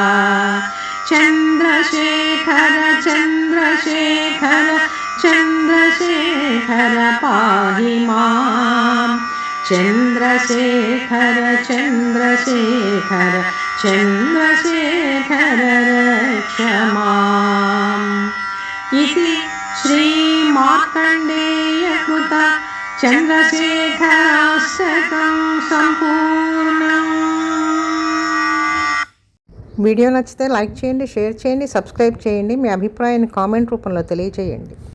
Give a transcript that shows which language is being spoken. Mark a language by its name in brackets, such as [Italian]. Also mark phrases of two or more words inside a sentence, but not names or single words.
[Sanskrit] चन्द्रशेखर चन्द्रशेखर चन्द्रशेखर पाहि मां चन्द्रशेखर चन्द्रशेखर चन्द्रशेखर रक्ष माम् इति श्रीमार्कण्डेयकृत चन्द्रशेखराष्टकं సంపూర్ణం। [Telugu] వీడియో నచ్చితే లైక్ చేయండి, షేర్ చేయండి, సబ్స్క్రైబ్ చేయండి, మీ అభిప్రాయాన్ని కామెంట్ రూపంలో తెలియజేయండి।